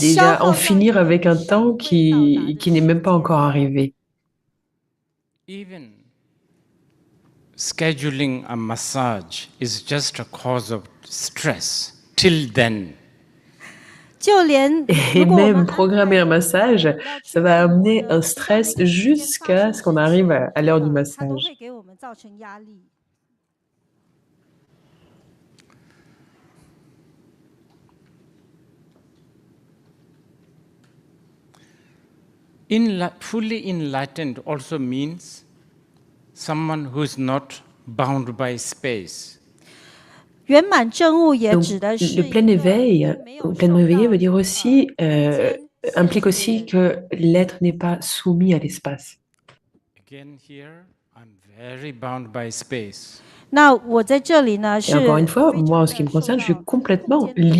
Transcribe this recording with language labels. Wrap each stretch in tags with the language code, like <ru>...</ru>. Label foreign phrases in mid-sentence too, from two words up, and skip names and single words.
<fr>Déjà,</fr> <zh>耗</zh> <fr>en</fr> <zh>掉</zh> <fr>finir</fr> <zh>一个</zh> <fr>avec un</fr> <zh>尚</zh> <fr>temps</fr> <zh>未到达的</zh> <fr>qui n'est même pas</fr> <zh>时</zh> <fr>encore</fr> <zh>间。</zh> <fr>arrivé.</fr> <en>Even scheduling a massage is just a cause of stress. Till then.</en> <zh>就连</zh> <fr>Et</fr> <zh>如果我们</zh> <fr>même programmer un massage,</fr> <zh>要去</zh> <fr>ça va</fr> <zh>按摩</zh> <fr>amener</fr> <zh>的</zh> <fr>un</fr> <zh>一到那</zh> <fr>stress</fr> <zh>个时间发</zh> <fr>jusqu'à</fr> <zh>生</zh> <fr>ce</fr> <zh>之</zh> <fr>qu'on arrive</fr> <zh>前，</zh> <fr>à l'heure du</fr> <zh>它都</zh> <fr>massage.</fr> <zh>会给我们造成压力。</zh> <en>Fully enlightened also means someone who is not bound by space.</en> <zh>圆满证悟也</zh> <fr>Donc,</fr> <zh>指的是</zh> <fr>le</fr> <zh>一</zh> <fr>plein</fr> <zh>个</zh> <fr>éveil,</fr> <zh>并没</zh> <fr>ou</fr> <zh>有</zh> <fr>pleinement</fr> <zh>受</zh> <fr>éveillé</fr> <zh>到</zh> <fr>veut dire aussi,</fr> <zh>间</zh> <fr>implique</fr> <zh>限制</zh> <fr>aussi</fr> <zh>的人。</zh> <fr>que l'être n'est pas soumis à l'espace.</fr> <en>Again, here I'm very bound by space.</en> <zh>那我在这里呢</zh> <fr>Et</fr> <zh>是</zh> <fr>encore une fois,</fr> <zh>非</zh> <fr>moi, en</fr> <zh>常</zh> <fr>ce qui</fr> <zh>的</zh> <fr>me</fr> <zh>受</zh> <fr>concerne, je suis</fr> <zh>到空</zh> <fr>complètement</fr> <zh>间的约束。</zh>